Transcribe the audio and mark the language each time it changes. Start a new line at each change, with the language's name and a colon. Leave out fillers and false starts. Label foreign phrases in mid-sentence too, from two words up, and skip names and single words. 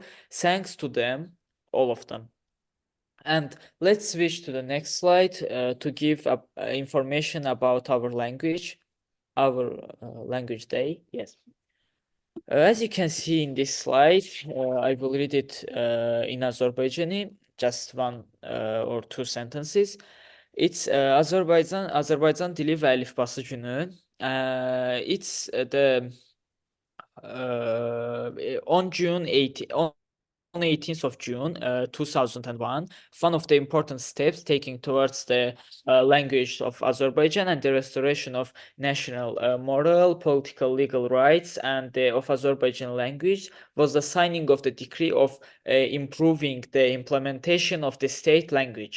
English: Thanks to them, all of them. And let's switch to the next slide to give information about our language day. Yes. As you can see in this slide, I will read it in Azerbaijani, just one or two sentences.
Azerbaijani: It's Azərbaycan dili və əlifbası günü.
English: It's the on June 18 on 18th of June 2001, one of the important steps taking towards the language of Azerbaijan and the restoration of national moral, political, legal rights and of Azerbaijan language was the signing of the decree of improving the implementation of the state language.